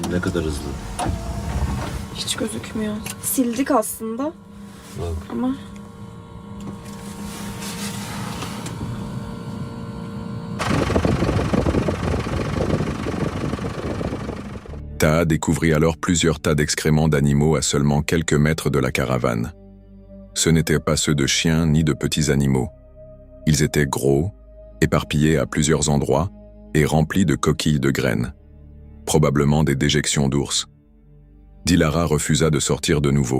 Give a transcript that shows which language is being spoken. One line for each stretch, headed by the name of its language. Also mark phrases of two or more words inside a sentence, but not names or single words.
Turkish: Ne kadar hızlı. Hiç gözükmüyor. Sildik aslında. Bak. Ama
French: Taha découvrit alors plusieurs tas d'excréments d'animaux à seulement quelques mètres de la caravane. Ce n'étaient pas ceux de chiens ni de petits animaux. Ils étaient gros, éparpillés à plusieurs endroits et remplis de coquilles de graines. Probablement des déjections d'ours. Dilara refusa de sortir de nouveau.